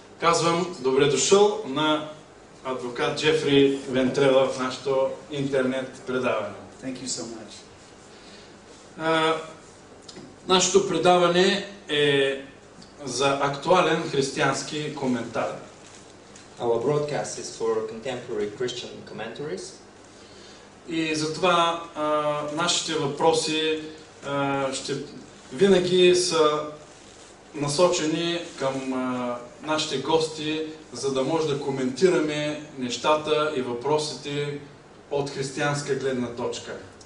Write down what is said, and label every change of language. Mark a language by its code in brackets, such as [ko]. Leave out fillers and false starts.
[bg] Казвам добре дошъл на адвокат Джеффери Вентрелла в нашето интернет предаване. [en] Thank you so much. [bg] Нашето предаване е за актуален християнски коментар. [en] Our broadcast is for contemporary Christian commentaries. [bg] И затова нашите въпроси винаги са насочени към нашите гости, за да може да коментираме нещата и въпросите от християнска гледна точка.